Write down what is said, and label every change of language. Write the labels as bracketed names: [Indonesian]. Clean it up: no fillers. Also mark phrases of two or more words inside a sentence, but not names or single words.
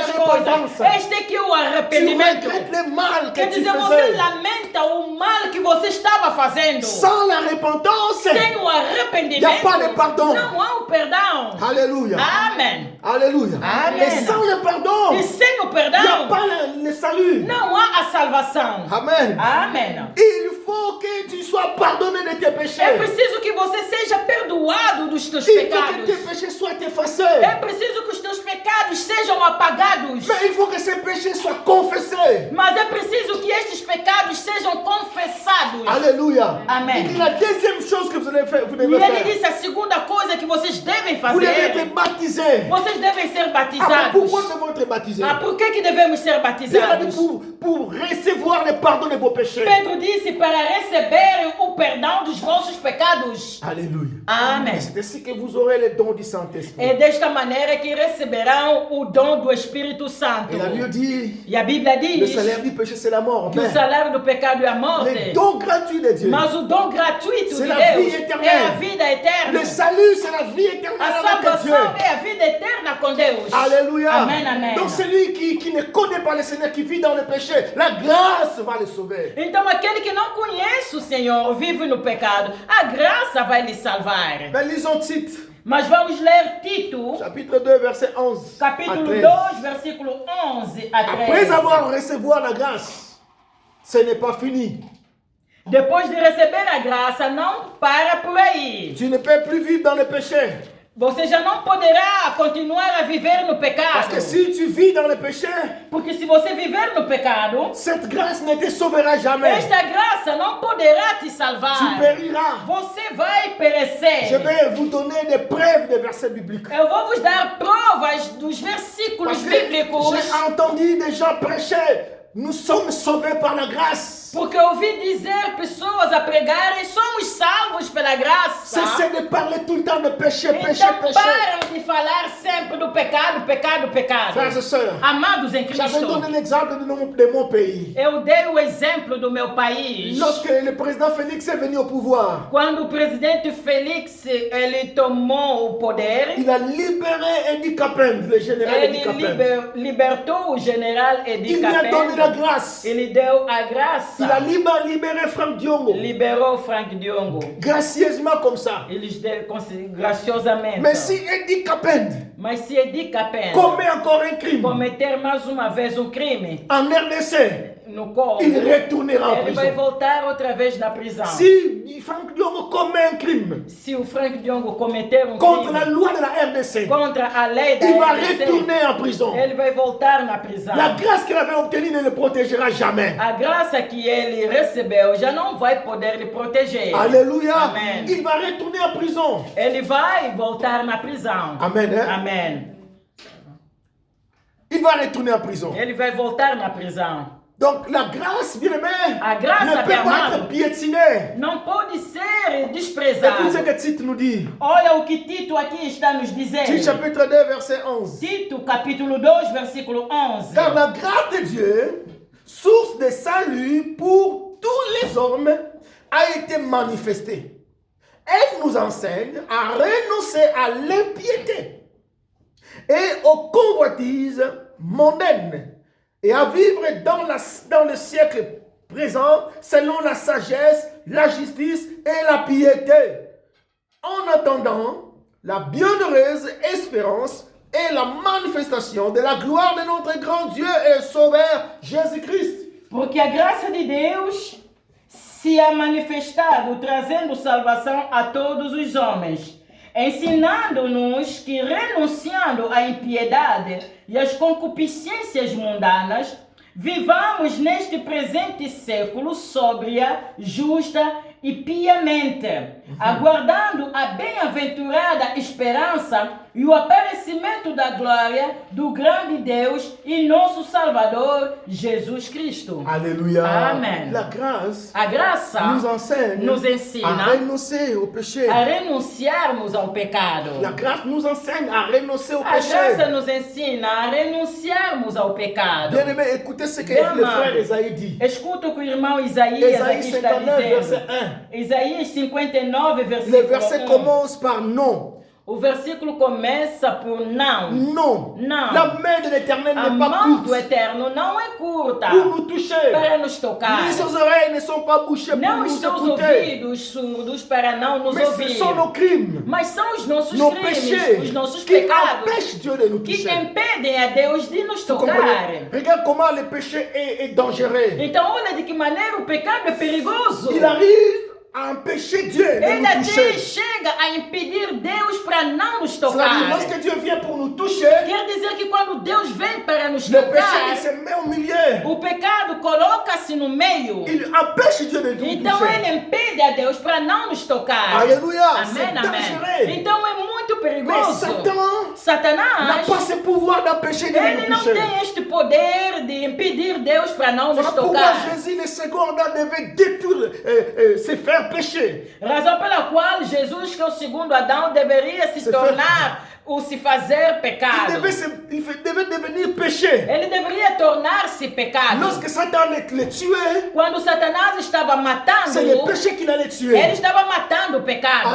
[Portuguese] estas [French] repentance. [Portuguese] coisas. Este aqui é o [French] Tu [Portuguese] arrependimento. [French] regrettes le mal que [Portuguese] Quer [French] tu [Portuguese] dizer, você [French] faisais. [Portuguese] lamenta o mal que você estava fazendo. [French] Sans la repentance, [Portuguese] Sem o arrependimento, [French] Y a pas de pardon. [Portuguese] não há o perdão. [French] Alléluia. [Portuguese] Amém. [French] Alléluia. [Portuguese] Amen. [French] Et sans le pardon, [Portuguese] E sem o [French] il n'y a [Portuguese] perdão, [French] pas le salut. [Portuguese] não há a salvação. [French] Amen. [Portuguese] Amém. [French] Il faut que tu sois pardonné de tes [Portuguese] É [French] péchés. [Portuguese] preciso que você seja perdoado dos teus [French] Il faut que [Portuguese] pecados. [French] tes péchés soient [Portuguese] É [French] effacés. [Portuguese] preciso que os teus pecados sejam apagados. [French] Mais il faut que ces péchés soient confessés. [Portuguese] Mas é preciso que estes pecados sejam confessados. [French] Alléluia. [Portuguese] Amen. [French] Il dit la deuxième chose que vous devez faire. Vous [Portuguese] E [French] devez [Portuguese] ele [French] faire. [Portuguese] disse a segunda coisa que vocês devem [French] Vous devez [Portuguese] fazer. [French] être baptisés. [Portuguese] Vocês devem ser [French] Ah, mais [Portuguese] batizados. [French] pourquoi nous devons être baptisés? [Portuguese] Ah, por que devemos ser [French] Il a dit [Portuguese] batizados? [French] pour recevoir le pardon de vos péchés. [Portuguese] Pedro disse para receber o perdão dos vossos pecados. [French] Alléluia. [Portuguese] Amém. [French] Et c'est ainsi que vous aurez le don du Saint-Esprit. [Portuguese] É desta maneira que receberão o dom do Espírito Santo. [French] Et la Bible dit, [Portuguese] E a Bíblia [French] le [Portuguese] diz [French] salaire du péché c'est la mort. [Portuguese] que o [French] Mais [Portuguese] salário do pecado é a [French] le [Portuguese] morte. [French] don gratuit de Dieu, [Portuguese] Mas o dom gratuito de [French] C'est la vie [Portuguese] Deus [French] éternelle. [Portuguese] é a vida eterna. [French] le salut c'est la vie éternelle [Portuguese] A [French] avec Dieu. [Portuguese] salvação é a vida eterna com Deus. [French] Alléluia. [Portuguese] Amém, amém. [French] Donc celui qui ne connaît pas le Seigneur, qui vit dans le péché, la grâce va le sauver. [Portuguese] Então aquele que não conhece o Senhor, vive no pecado, a graça vai lhe salvar. [French] Mais lisons Tite, [Portuguese] Mas vamos ler Tito, [French] chapitre 2, verset 11 à [Portuguese] capítulo [French] 13. [Portuguese] 2, versículo 11 a 13. [French] Après avoir recevoir la grâce, ce n'est pas fini. [Portuguese] Depois de receber a graça, não para por aí. [French] Tu ne peux plus vivre dans le péché. [Portuguese] Você já não poderá continuar a viver no [French] Parce [Portuguese] pecado. [French] que si tu vis dans le péché, [Portuguese] Porque se você viver no pecado, [French] cette grâce ne te sauvera jamais. [Portuguese] esta graça não poderá te [French] Tu [Portuguese] salvar. [French] périras. [Portuguese] Você vai [French] Je [Portuguese] perecer. [French] vais vous donner des preuves des versets bibliques. [Portuguese] Eu vou vos dar provas dos versículos [French] Parce que [Portuguese] bíblicos. [French] j'ai entendu des gens prêcher. Nous sommes sauvés par la grâce. [Portuguese] Porque eu ouvi dizer pessoas a pregarem, somos salvos pela graça. [French] Cessez de parler tout le temps de péché, péché, [Portuguese] Então [French] péché. [Portuguese] param de falar sempre do pecado, pecado, pecado. [French] Frères et sœurs, [Portuguese] Amados em [French] j'avais [Portuguese] Cristo, [French] donné l'exemple de mon pays. [Portuguese] eu dei o exemplo do meu país. [French] Lorsque le président Félix est venu au pouvoir, [Portuguese] Quando o presidente Félix ele tomou o poder, [French] il a libéré Eddie Capend, le général Eddie [Portuguese] ele [French] Capend. [Portuguese] libertou o general Eddie [French] Il lui a donné la [Portuguese] Capendo. [French] grâce. [Portuguese] Ele deu a [French] Il a [Portuguese] graça. [French] libéré Franck Diongo. [Portuguese] Liberou Frank Diongo. [French] Gracieusement comme ça. [Portuguese] Eles graciosamente. [French] Mais si Eddie Capend [Portuguese] Mas se Eddie Capendo [French] commet encore un crime [Portuguese] cometer mais uma vez um crime [French] en RDC, [Portuguese] no Congo, [French] il retournera en [Portuguese] ele vai [French] prison. [Portuguese] voltar outra vez na prisão. [French] Si Franck Diongo commet un crime [Portuguese] Se o Frank Diongo cometer um [French] contre la [Portuguese] crime [French] loi de la RDC, [Portuguese] contra a lei da [French] il va [Portuguese] RDC, [French] retourner en prison. [Portuguese] ele vai voltar na prisão. [French] La grâce qu'il avait obtenue ne le protégera jamais. [Portuguese] A graça que ele recebeu já não vai poder lhe proteger. [French] Alléluia. [Portuguese] Amen. [French] Il va retourner en prison. [Portuguese] Ele vai voltar na prisão. [French] Amen. Hein? [Portuguese] Amém. [French] Il va retourner en prison. [Portuguese] Ele vai voltar na prisão. [French] Donc la grâce, bien aimé, [Portuguese] A graça, [French] ne peut [Portuguese] meu [French] pas [Portuguese] amado, [French] être piétinée. [Portuguese] não pode ser [French] Écoute ce [Portuguese] desprezado. [French] que Tite nous dit. [Portuguese] Olha o que Tito aqui está nos [French] Tite [Portuguese] dizendo. [French] chapitre 2, verset 11. [Portuguese] Tito, capítulo 2, versículo 11. [French] Car la grâce de Dieu, source de salut pour tous les hommes, a été manifestée. Elle nous enseigne à renoncer à l'impiété et aux convoitises mondaines et à vivre dans le siècle présent selon la sagesse, la justice et la piété, en attendant la bienheureuse espérance et la manifestation de la gloire de notre grand Dieu et Sauveur Jésus-Christ. [Portuguese] Porque a graça de Deus se ha manifestado, trazendo salvação a todos os homens, ensinando-nos que, renunciando à impiedade e às concupiscências mundanas, vivamos neste presente século sóbria, justa e piamente, aguardando a bem-aventurada esperança e o aparecimento da glória do grande Deus e nosso Salvador, Jesus Cristo. [French] Alléluia. [Portuguese] Amen. [French] La grâce [Portuguese] A graça [French] nous enseigne [Portuguese] nos [French] à [Portuguese] ensina [French] renoncer au péché. [Portuguese] a renunciarmos ao pecado. [French] La grâce nous enseigne à renoncer au [Portuguese] A graça [French] péché. [Portuguese] nos ensina a renunciarmos ao pecado. [French] Bien aimé, écoutez ce que [Portuguese] Bien [French] le [Portuguese] amado. [French] frère Esaïe dit. [Portuguese] Escuta o que o irmão Isaías [French] Esaïe [Portuguese] aqui está [French] 59, verset [Portuguese] dizendo. [French] 1. [Portuguese] Isaías 59, [French] Le [Portuguese] versículo [French] verset [Portuguese] 1. [French] commence par non. [Portuguese] O versículo começa por não. [French] Non. [Portuguese] Não. [French] La main de l'Éternel [Portuguese] A [French] n'est pas [Portuguese] mão do [French] courte [Portuguese] Eterno não é curta [French] pour nous toucher. [Portuguese] para nos tocar. [French] Ni ses oreilles ne sont pas bouchées pour [Portuguese] Não [French] nous [Portuguese] os seus [French] écouter. [Portuguese] ouvidos surdos para não nos [French] Mais ce [Portuguese] ouvir. [French] sont nos crimes, [Portuguese] Mas são os nossos [French] nos [Portuguese] crimes, [French] péchés [Portuguese] os nossos [French] qui [Portuguese] pecados [French] empêchent Dieu de nous [Portuguese] que [French] toucher. [Portuguese] impedem a Deus de nos [French] Vous [Portuguese] tocar. [French] comprenez? Regarde comment le péché est dangereux. [Portuguese] Então olha de que maneira o pecado é perigoso. [French] Il arrive à empêcher Dieu de [Portuguese] Ele [French] nous [Portuguese] até [French] toucher. [Portuguese] chega a impedir Deus para não nos [French] C'est-à-dire, [Portuguese] tocar. [French] lorsque Dieu vient pour nous toucher, [Portuguese] Quer dizer que quando Deus vem para nos [French] le péché [Portuguese] tocar, [French] il se met au milieu. [Portuguese] o pecado coloca-se no meio. [French] Il empêche Dieu de nous [Portuguese] Então [French] toucher. [Portuguese] ele impede a Deus para não nos tocar. [French] Alléluia. C'est [Portuguese] Amém, amém. [French] dangereux. [Portuguese] Então é muito [French] Mais [Portuguese] perigoso. [French] Satan n'a [Portuguese] Satanás, [French] pas ce pouvoir d'empêcher Dieu de [Portuguese] ele [French] nous [Portuguese] não [French] toucher. [Portuguese] tem este poder de impedir Deus para não nos [French] Voilà pourquoi [Portuguese] tocar. [French] Jésus, le second Adam, devait détruire, se faire pécher. [Portuguese] Razão pela qual Jesus, que é o segundo Adão, deveria se Se tornar ou se fazer [French] Il [Portuguese] pecado. [French] devait devenir péché. [Portuguese] Ele deveria tornar-se pecado. [French] Lorsque Satan le tuait, [Portuguese] Quando Satanás estava [French] c'est le [Portuguese] matando, [French] péché qu'il allait [Portuguese] ele [French] tuer. [Portuguese] estava matando o pecado.